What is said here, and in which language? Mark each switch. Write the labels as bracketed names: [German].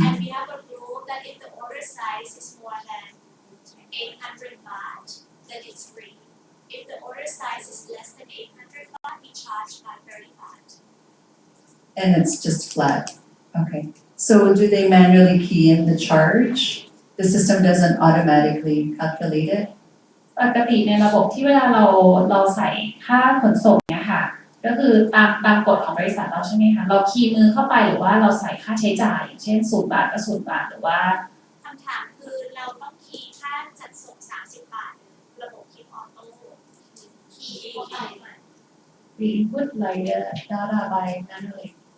[English] And we have a rule that if the order size is more than 800 baht, then it's free. If the order size is less than 800 baht, we charge by 30 baht. And it's just flat. Okay. So do they manually key in the charge? The system doesn't automatically calculate it? [Thai] ปกติในระบบที่เวลาเราใส่ค่าขนส่งเนี่ยค่ะก็คือตามกฎของบริษัทเราใช่ไหมคะเราคีย์มือเข้าไปหรือว่าเราใส่ค่าใช้จ่ายอย่างเช่น0 บาทก็0 บาทหรือว่า คำถามคือเราต้องคีย์ค่าจัดส่ง30 บาทระบบคิดออโต้คีย์เข้าไป [English] we input like the data by manually